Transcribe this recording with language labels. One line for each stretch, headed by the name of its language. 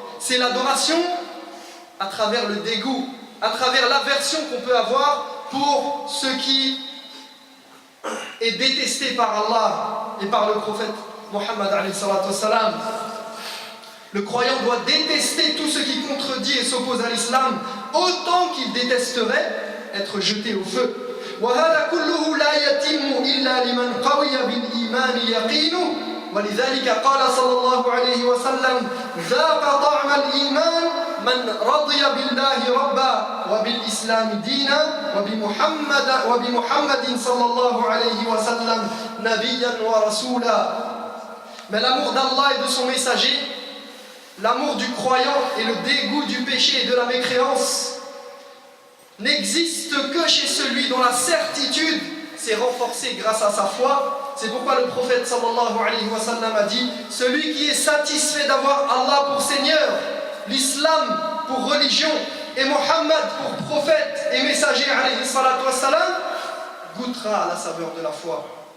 French: C'est l'adoration à travers le dégoût, à travers l'aversion qu'on peut avoir pour ce qui est détesté par Allah et par le prophète Mohammed alayhi salatu wassalam. Le croyant doit détester tout ce qui contredit et s'oppose à l'islam autant qu'il détesterait être jeté au feu.
Arabic: وهذا كله لا يتم إلا لمن قوي بالإيمان يقينه ولذلك قال صلى الله عليه وسلم ذاق طعم الإيمان من رضي بالله ربا وبالإسلام دينا وبمحمد صلى الله عليه وسلم نبيا ورسولا.
French: Mais l'amour d'Allah et de son messager, l'amour du croyant et le dégoût du péché et de la mécréance n'existe que chez celui dont la certitude s'est renforcée grâce à sa foi. C'est pourquoi le prophète sallallahu alayhi wa sallam a dit: celui qui est satisfait d'avoir Allah pour Seigneur, l'islam pour religion et Mohammed pour prophète et messager alayhi salatu wa salam, goûtera à la saveur de la foi.